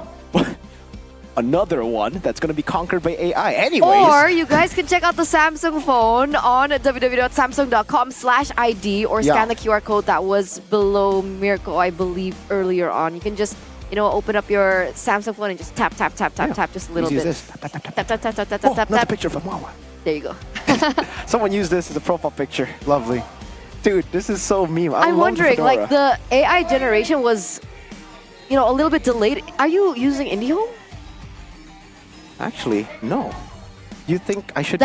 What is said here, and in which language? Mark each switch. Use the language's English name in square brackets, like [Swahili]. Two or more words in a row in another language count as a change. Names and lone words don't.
[English] Another one that's going to be conquered by AI. Anyways. Or you guys can check out the Samsung phone on www.samsung.com/ID or scan the QR code that was below Mirko, I believe, earlier on. You can just, open up your Samsung phone and just tap, tap, tap, tap, tap, just a little bit. Tap, tap, tap, tap, tap, tap, tap, tap, Oh, tap, another tap. picture from Wawa. There you go. Someone used this as a profile picture. Lovely. Dude, this is so meme. I'm wondering, like the AI generation was, a little bit delayed. Are you using IndiHome? Actually, no. You think I should?